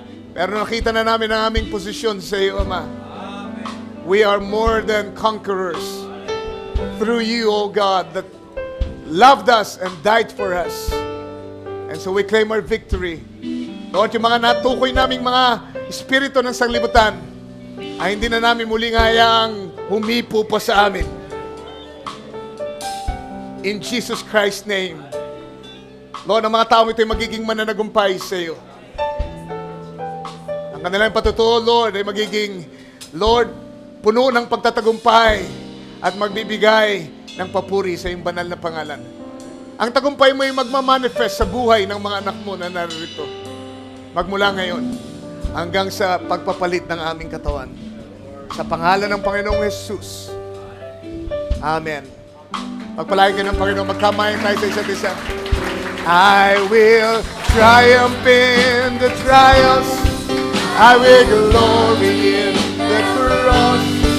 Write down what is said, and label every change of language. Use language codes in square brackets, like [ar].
[tl] Pero nakita na namin ang aming posisyon sa iyo, Ama. [en] We are more than conquerors through you, O God, that loved us and died for us. And so we claim our victory. [tl] Lord, yung mga natukoy naming mga espiritu ng sanglibutan ay hindi na namin muling hayaang humipo pa sa amin. [en] In Jesus Christ's name. [tl] Lord, ang mga taong ito ay magiging mananagumpay sa iyo. Ang kanilang patutuo, Lord, ay magiging, Lord, puno ng pagtatagumpay at magbibigay ng papuri sa iyong banal na pangalan. Ang tagumpay mo ay magmamanifest sa buhay ng mga anak mo na narito. Magmula ngayon hanggang sa pagpapalit ng aming katawan. Sa pangalan ng Panginoong Jesus. Amen. Pagpalain ka ng Panginoon, magkamayan tayo sa isa't isa. [en] I will triumph in the trials. I will glory in the cross.